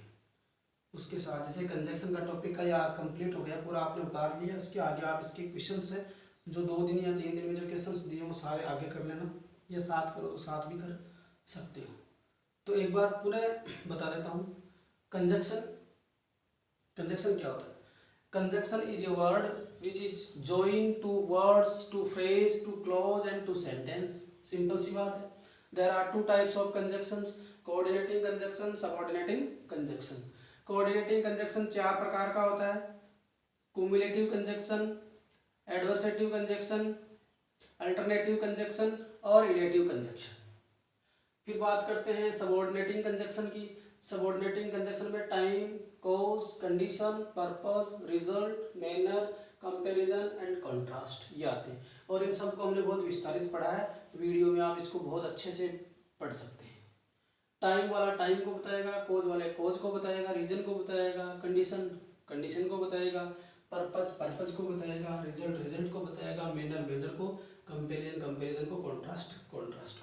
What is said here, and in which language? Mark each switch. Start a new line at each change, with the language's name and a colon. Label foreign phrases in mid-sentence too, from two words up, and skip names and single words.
Hindi: उसके साथ जैसे कंजक्शन का टॉपिक का ये आज कंप्लीट हो गया, पूरा आपने उतार लिया। इसके आगे आप इसके क्वेश्चंस है जो 2 दिन या 3 दिन में जो क्वेश्चंस दिए वो सारे आगे कर लेना, या साथ करो तो साथ भी कर सकते हो। तो एक बार पुनः बता देता हूँ, कंजक्शन क्या होता है।
English: Conjunction is a word which is joined to words, to phrase, to clause and to sentence.
Hindi: Simple सी बात है।
English: There are 2 types of conjunctions: coordinating conjunction, subordinating conjunction. Coordinating conjunction
Hindi: 4 प्रकार का होता है:
English: cumulative conjunction, adversative conjunction, alternative conjunction और relative conjunction।
Hindi: फिर बात करते हैं
English: subordinating conjunction
Hindi: की।
English: subordinating conjunction
Hindi: में
English: time, cause, condition, purpose, result, manner, comparison and contrast
Hindi: ये आते हैं और इन सब को हमने बहुत विस्तारित पढ़ा है। वीडियो में आप इसको बहुत अच्छे से पढ़ सकते हैं। टाइम वाला टाइम को बताएगा, कॉज वाले कॉज को बताएगा, रीजन को बताएगा, कंडीशन को बताएगा, पर्पस को बताएगा, रिजल्ट को बताएगा, मैनर को, कंपैरिजन को, कंट्रास्ट को।